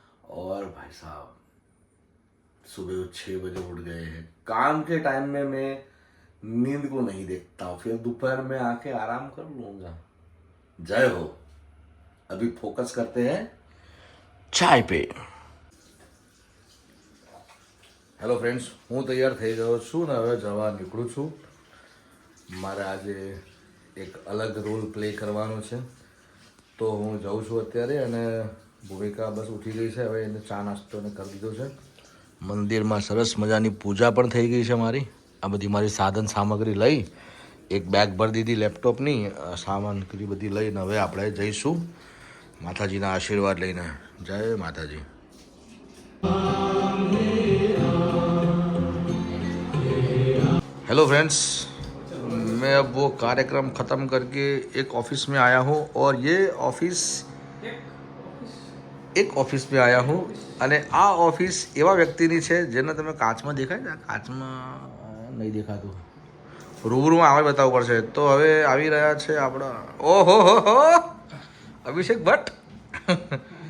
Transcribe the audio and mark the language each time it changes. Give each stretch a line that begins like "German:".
Hindi: और भाई साहब, सुबह 6 बजे उठ गए हैं। काम के टाइम में मैं नींद को नहीं देखता हूँ, फिर दोपहर में आके आराम कर लूँगा। जय हो। अभी फोकस करते हैं ચાય પે।
Gujarati: હેલો ફ્રેન્ડ્સ, હું તૈયાર થઈ ગયો છું ને હવે જવા નીકળું છું। મારે આજે એક અલગ રોલ પ્લે કરવાનો છે, તો હું જાઉં છું અત્યારે। અને ભૂમિકા બસ ઉઠી ગઈ છે, હવે એને ચા નાસ્તો ને કરી દીધો છે। મંદિરમાં સરસ મજાની પૂજા પણ થઈ ગઈ છે મારી। આ બધી મારી સાધન સામગ્રી લઈ એક બેગ ભરી દીધી લેપટોપની, સામગ્રી બધી લઈને હવે આપણે જઈશું માતાજીના આશીર્વાદ લઈને। જય માતાજી।
Hindi: हेलो फ्रेंड्स, मैं अब वो कार्यक्रम ख़त्म करके एक ऑफिस में आया हूँ। और ये ऑफिस એક ઓફિસ में आया हूँ।
Gujarati: અને આ ઓફિસ એવા વ્યક્તિની છે જેને તમે કાચમાં દેખાય છે, કાચમાં નહીં દેખાતું, રૂબરૂમાં આવે બતાવવું પડશે। તો હવે આવી રહ્યા છે આપણા ઓહો હો અભિષેક ભટ્ટ।